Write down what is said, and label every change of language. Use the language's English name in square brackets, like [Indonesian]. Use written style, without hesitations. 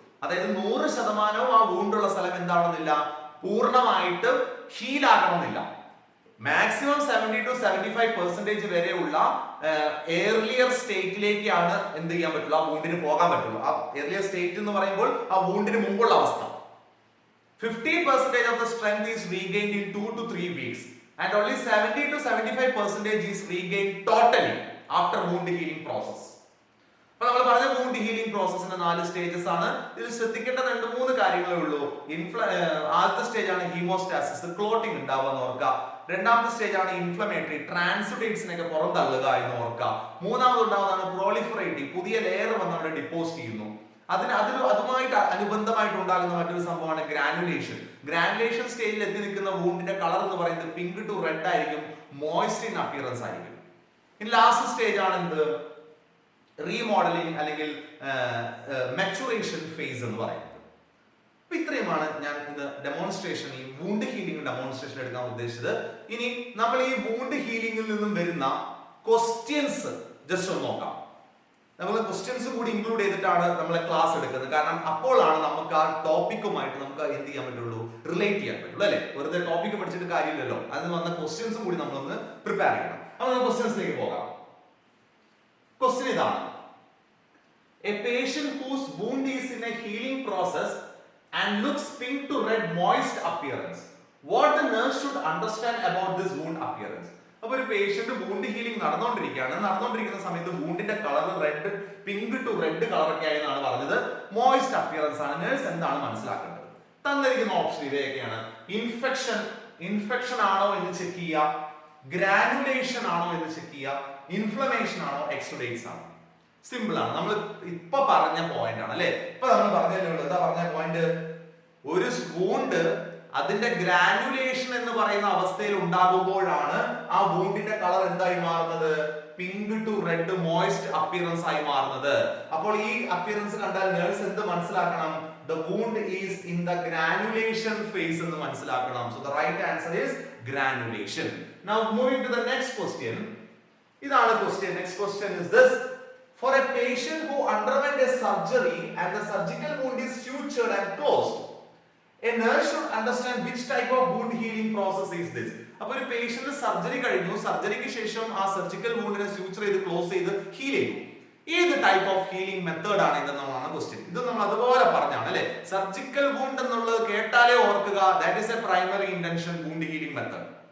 [Malayalam] അതായത് 100% ആ വൂണ്ടുള്ള സ്ഥലം എന്താവണമെന്നില്ല, പൂർണ്ണമായിട്ട് ഹീലാകണമെന്നില്ല. മാക്സിമം 70 to 75% വരെയുള്ള ഏർലിയർ സ്റ്റേറ്റിലേക്കാണ് എന്ത് ചെയ്യാൻ പറ്റുള്ളൂ, ആ വൂണ്ടിന് പോകാൻ പറ്റുള്ളൂ. ആ ഏർലിയർ സ്റ്റേറ്റ് എന്ന് പറയുമ്പോൾ ആ വൂണ്ടിന് മുമ്പുള്ള അവസ്ഥ. [English] 50% of the strength is regained in 2 to 3 weeks and only 70 to 75% is regained totally after wound healing process. [Malayalam] അപ്പോൾ നമ്മൾ പറഞ്ഞ വൂണ്ട് ഹീലിംഗ് പ്രോസസ്സിന്റെ 4 സ്റ്റേജസ് ആണ്. ഇതിൽ ശ്രദ്ധിക്കേണ്ട 2-3 കാര്യങ്ങളേ ഉള്ളൂ. ആദ്യത്തെ സ്റ്റേജ് ആണ് ഹീമോസ്റ്റാസിസ്, ക്ലോട്ടിംഗ് ഉണ്ടാവുക എന്ന് ഓർക്കുക. രണ്ടാമത്തെ സ്റ്റേജ് ആണ് ഇൻഫ്ലമേറ്ററി, ട്രാൻസുഡേറ്റ്സിനൊക്കെ പുറന്തള്ളുക എന്ന് ഓർക്കുക. മൂന്നാമത് ഉണ്ടാവുന്നതാണ് പ്രോളിഫറേറ്റീവ്, പുതിയ ലെയർ വന്ന് അവിടെ ഡിപ്പോസിറ്റ് ചെയ്യുന്നു. അതുമായിട്ട് അനുബന്ധമായിട്ട് ഉണ്ടാകുന്ന മറ്റൊരു സംഭവമാണ് ഗ്രാനുലേഷൻ. ഗ്രാനുലേഷൻ സ്റ്റേജിൽ എത്തി നിൽക്കുന്ന വൂണ്ടിന്റെ കളർ എന്ന് പറയുന്നത് പിങ്ക് ടു റെഡ് ആയിരിക്കും, മോയ്സ്റ്റ് ഇൻ അപ്പിയറൻസ് ആയിരിക്കും. ഇനി ലാസ്റ്റ് സ്റ്റേജ് ആണ് എന്ത്, റീമോഡലിംഗ് അല്ലെങ്കിൽ മെച്ചുറേഷൻ ഫേസ് എന്ന് പറയുന്നത്. അപ്പൊ ഇത്രയുമാണ് ഞാൻ ഇന്ന് ഡെമോൺസ്ട്രേഷൻ, ഈ വൂണ്ട് ഹീലിംഗ് ഡെമോൺസ്ട്രേഷൻ എടുക്കാൻ ഉദ്ദേശിച്ചത്. ഇനി നമ്മൾ ഈ വൂണ്ട് ഹീലിംഗിൽ നിന്നും വരുന്ന ക്വസ്റ്റ്യൻസ് ജസ്റ്റ് ഒന്ന് നോക്കാം. നമ്മൾ ക്വസ്റ്റ്യൻസ് കൂടി ഇൻക്ലൂഡ് ചെയ്തിട്ടാണ് നമ്മളെ ക്ലാസ് എടുക്കുന്നത്. കാരണം അപ്പോഴാണ് നമുക്ക് ആ ടോപ്പിക്കുമായിട്ട് നമുക്ക് എന്ത് ചെയ്യാൻ പറ്റുള്ളൂ, റിലേറ്റ് ചെയ്യാൻ പറ്റുള്ളൂ അല്ലെ. വെറുതെ ടോപ്പിക്ക് പഠിച്ചിട്ട് കാര്യമില്ലല്ലോ, അതിന് വന്ന ക്വസ്റ്റ്യൻസും കൂടി നമ്മളൊന്ന് പ്രിപ്പയർ ചെയ്യണം. അപ്പൊ നമുക്ക് ക്വസ്റ്റ്യൻസിലേക്ക് പോകാം. ക്വസ്റ്റ്യൻ ഇതാണ്: [English] A patient whose wound is in a healing process and looks pink to red moist appearance, what the nurse should understand about this wound appearance. [Malayalam] അപ്പോൾ ഒരു പേഷ്യന്റ് വൂണ്ട് ഹീലിംഗ് നടന്നുകൊണ്ടിരിക്കുന്ന സമയത്ത് വൂണ്ടിന്റെ colour red, pink to red colour ഒക്കെ ആയെന്നാണ് പറഞ്ഞത്. Moist appearance ആണ്. Nurse എന്താണ് മനസ്സിലാക്കേണ്ടത്? തന്നിരിക്കുന്ന ഓപ്ഷൻ ഇവയൊക്കെയാണ്. ഇൻഫെക്ഷൻ ആണോ എന്ന് ചെക്ക് ചെയ്യുക, ഗ്രാനുലേഷൻ ആണോ എന്ന് ചെക്ക് ചെയ്യുക, ഇൻഫ്ലമേഷൻ ആണോ, എക്സുഡേറ്റ്സ് ആണോ. സിമ്പിൾ ആണ്. നമ്മൾ ഇപ്പൊ പറഞ്ഞ പോയിന്റ് ആണ് അല്ലെ. ഇപ്പൊ നമ്മൾ പറഞ്ഞതേ ഉള്ളൂ. എന്താ പറഞ്ഞ പോയിന്റ്? ഒരു വൂണ്ട് അതിന്റെ ഗ്രാനുലേഷൻ എന്ന് പറയുന്ന അവസ്ഥയിൽ ഉണ്ടാകുമ്പോഴാണ് ആ വൂണ്ടിന്റെ കളർ എന്തായി മാറുന്നത്, pink to red moist appearance ആയി മാറുന്നത്. അപ്പോൾ ഈ അപ്പിയറൻസ് കണ്ടാൽ നേഴ്സ് എന്ത് മനസ്സിലാക്കണം? [English] The wound is in the granulation phase [Malayalam] എന്ന് മനസ്സിലാക്കണം. [English] So the right answer is granulation. Now moving to the next question. [Malayalam] ഇതാണ് question. [English] Next question is this: for a patient who underwent a surgery and the surgical wound is sutured and closed, a nurse should understand which type of wound healing process is this. [Malayalam] അപ്പോൾ ഒരു patient surgery കഴിഞ്ഞു, സർജറിക്ക് ശേഷം ആ surgical വൂണ്ടിനെ suture ചെയ്ത് close ചെയ്ത് heal ചെയ്തു. ഏത് ടൈപ്പ് ഓഫ് ഹീലിംഗ് മെത്തേഡ് ആണ് ഇതെന്നുള്ളതാണ് ക്വസ്റ്റ്യൻ. ഇത് നമ്മൾ അതുപോലെ പറഞ്ഞാണ് അല്ലെ. സർജിക്കൽ വൂണ്ട് എന്നുള്ളത് കേട്ടാലേ ഓർക്കുക, [English] That is a primary intention wound healing method.